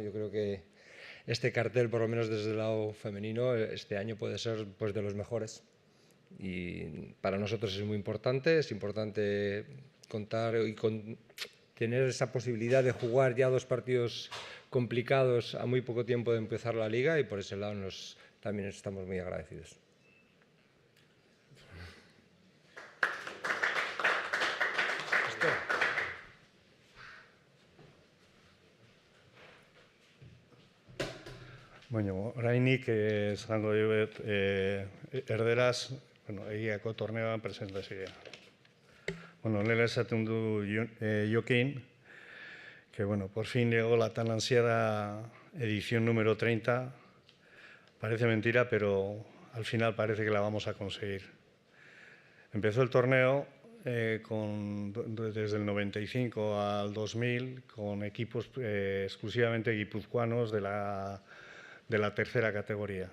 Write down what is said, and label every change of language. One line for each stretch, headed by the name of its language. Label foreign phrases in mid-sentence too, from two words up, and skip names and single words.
Spanish: Yo creo que este cartel, por lo menos desde el lado femenino, este año puede ser de los mejores. Y para nosotros es muy importante, contar y tener esa posibilidad de jugar ya 2 partidos complicados a muy poco tiempo de empezar la liga, y por ese lado también estamos muy agradecidos.
Basque: Orainik esango diot erderaz, egiako torneoan presentazioa. Lehen esaten du Jokin,
Spanish: que por fin llegó la tan ansiada edición número 30. Parece mentira, pero al final parece que la vamos a conseguir. Empezó el torneo desde el 95 al 2000 con equipos exclusivamente guipuzcoanos de la tercera categoría.